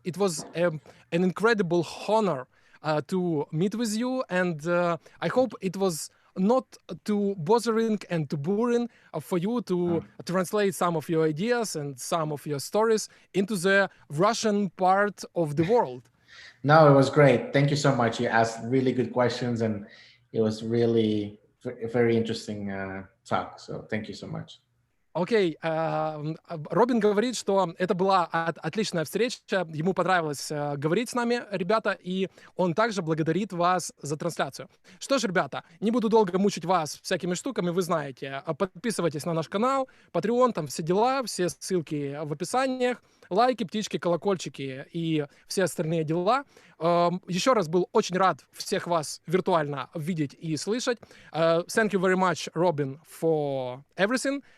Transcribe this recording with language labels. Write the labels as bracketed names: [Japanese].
[English] It was an incredible honor to meet with you, and I hope it was not too bothering and too boring for you to translate some of your ideas and some of your stories into the Russian part of the world. No, it was great. Thank you so much. You asked really good questions, and it was really a very interesting talk. So thank you so much. [Russian] Окей, Робин говорит, что это была отличная встреча, ему понравилось говорить с нами, ребята, и он также благодарит вас за трансляцию. Что ж, ребята, не буду долго мучить вас всякими штуками, вы знаете, подписывайтесь на наш канал, Patreon, там все дела, все ссылки в описаниях, лайки, птички, колокольчики и все остальные дела. Еще раз был очень рад всех вас виртуально видеть и слышать. [English] Thank you very much, Robin, for everything.